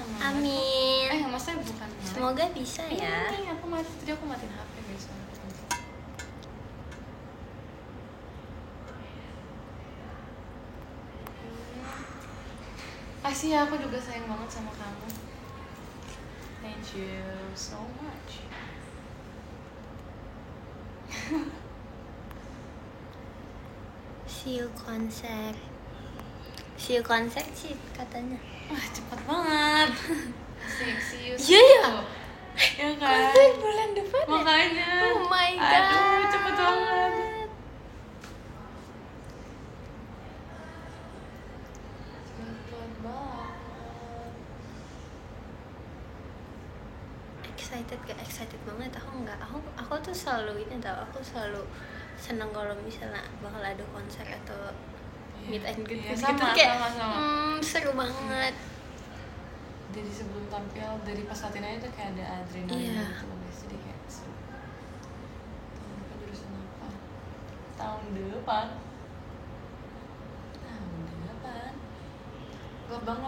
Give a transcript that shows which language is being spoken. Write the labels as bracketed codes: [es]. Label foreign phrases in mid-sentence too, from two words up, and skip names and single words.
[id] Amin. Maksudnya bukan live. Semoga bisa ya. Iya, aku mati, tadi aku matiin HP guys. Kasih ya, aku juga sayang banget sama kamu. [en] Thank you so much. See you konser. See you konser sih katanya. [id] Wah, cepet banget. Asik, [en] see you. [id] Iya ya? Ya kan? Konser bulan depan ya? Makanya. [en] Oh my god. [id] Aduh, cepet banget. Cepet banget. Excited banget. Aku tuh selalu ini tau, aku selalu senang kalau misalnya bakal ada konser atau [en] meet and greet [id] Iya, gitu, sama, kayak sama. seru banget. Dari sebelum tampil, dari pas latihannya tuh kayak ada adrenalin Iya. gitu loh guys, jadi kayak seru. Tahun depan jurusan apa? Tahun depan gelap banget.